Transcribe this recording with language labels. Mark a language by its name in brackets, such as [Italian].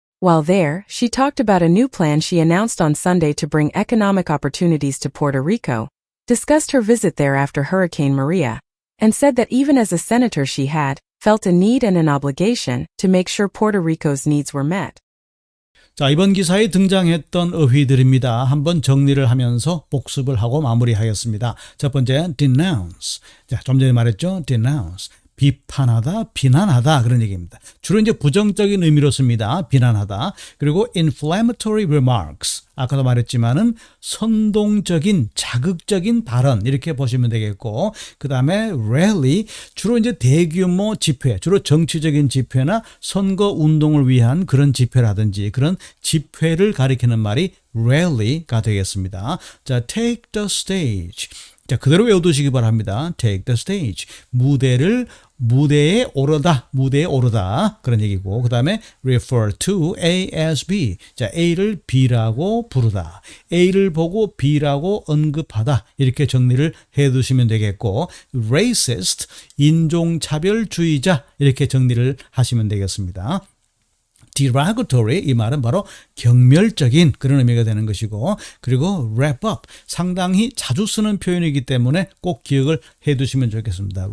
[English] While there, she talked about a new plan she announced on Sunday to bring economic opportunities to Puerto Rico, discussed her visit there after Hurricane Maria, and said that even as a senator she had felt a need and an obligation to make sure Puerto Rico's needs were met. [Korean] 자, 이번 기사에 등장했던 어휘들입니다. 한번 정리를 하면서 복습을 하고 마무리하겠습니다. 첫 번째, denounce. 자, 좀 전에 말했죠? denounce. 비판하다, 비난하다 그런 얘기입니다. 주로 이제 부정적인 의미로 씁니다. 비난하다. 그리고 [English] inflammatory remarks. [Korean] 아까도 말했지만은 선동적인, 자극적인 발언 이렇게 보시면 되겠고, 그 다음에 rally 주로 이제 대규모 집회, 주로 정치적인 집회나 선거 운동을 위한 그런 집회라든지 그런 집회를 가리키는 말이 rally가 되겠습니다. [English] 자, take the stage. [Korean] 자, 그대로 외워두시기 바랍니다. [English] take the stage. [Korean] 무대에 오르다. 그런 얘기고. 그 다음에 [English] refer to A as B. [Korean] 자, A를 B라고 부르다. A를 보고 B라고 언급하다. 이렇게 정리를 해 두시면 되겠고, racist, 인종차별주의자. 이렇게 정리를 하시면 되겠습니다. derogatory, 이 말은 바로 경멸적인 그런 의미가 되는 것이고, 그리고 wrap up, 상당히 자주 쓰는 표현이기 때문에 꼭 기억을 해 두시면 좋겠습니다.